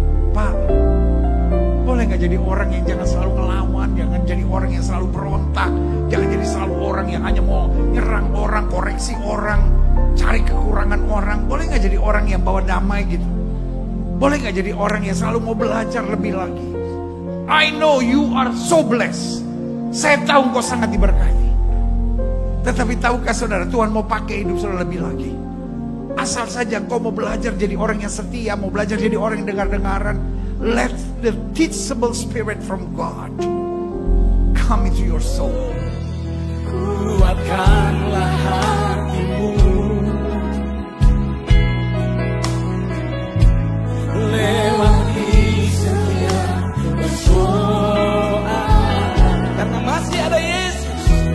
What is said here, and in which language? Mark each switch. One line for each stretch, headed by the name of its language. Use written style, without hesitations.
Indonesian: Pak, boleh gak jadi orang yang jangan selalu ngelawan. Jangan jadi orang yang selalu berontak. Jangan jadi selalu orang yang hanya mau nyerang orang, koreksi orang, cari kekurangan orang. Boleh gak jadi orang yang bawa damai gitu? Boleh gak jadi orang yang selalu mau belajar lebih lagi?
English: I know you are so blessed.
Indonesian: Saya tahu engkau sangat diberkati. Tetapi tahukah saudara, Tuhan mau pakai hidup saudara lebih lagi. Asal saja engkau mau belajar jadi orang yang setia, mau belajar jadi orang yang dengar-dengaran.
English: Let the teachable spirit from God come into your soul.
Indonesian: Kuatkanlah hatimu, lewati setiap persoalan, karena masih ada Yesus.